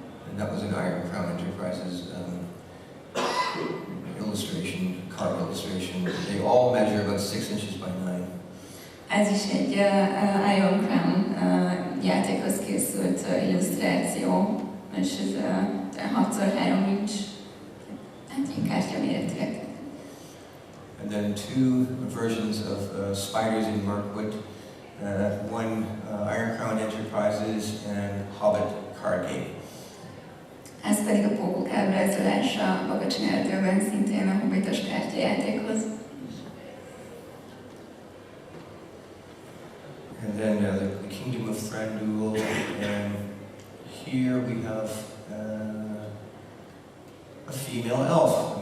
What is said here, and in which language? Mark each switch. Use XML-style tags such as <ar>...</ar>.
<en>And that was an Iron Crown Enterprises illustration, card illustration. They all measure about 6 inches by 9.</en> <hu>Ez is egy Iron Crown játékhoz készült illusztráció, és ez 6x3 inch, hát egy kártya méretűek.</hu> <en>And then 2 versions of spiders in Mirkwood, one Iron Crown Enterprises and Hobbit card game.</en> <hu>Ez pedig a pókok ábrázolása a Bakacsin erdőben, szintén a hobbitos kártyajátékhoz.</hu> <en>And then the Kingdom of Thranduil, and here we have a female elf.</en>